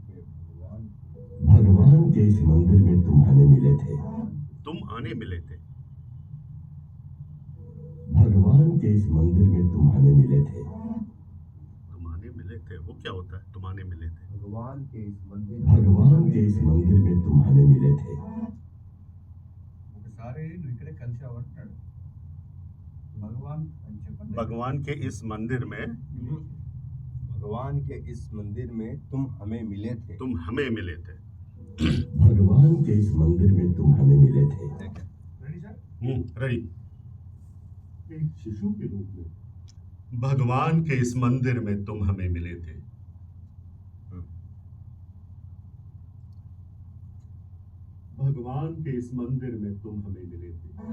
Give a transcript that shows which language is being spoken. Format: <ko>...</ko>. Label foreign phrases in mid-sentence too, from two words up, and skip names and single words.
<hi>भगवान के इस मंदिर में तुम हमें मिले थे तुम आने मिले थे भगवान के इस मंदिर में तुम हमें मिले थे तुम आने मिले थे वो क्या होता है तुम आने मिले थे भगवान के इस मंदिर में तुम हमें मिले थे</hi> <te>ఒకసారి నువ్వు ఇక్కడే కలిసావు అంటున్నాడు భగవాన్ అని చెప్పండి</te> <hi>भगवान के इस मंदिर में भगवान के इस मंदिर में तुम हमें मिले थे तुम हमें मिले थे भगवान के इस मंदिर में तुम हमें मिले थे</hi> <en>ready sir</en> <hi>रेडी एक शिशु के रूप में भगवान के इस मंदिर में तुम हमें मिले थे भगवान के इस मंदिर में तुम हमें मिले थे</hi>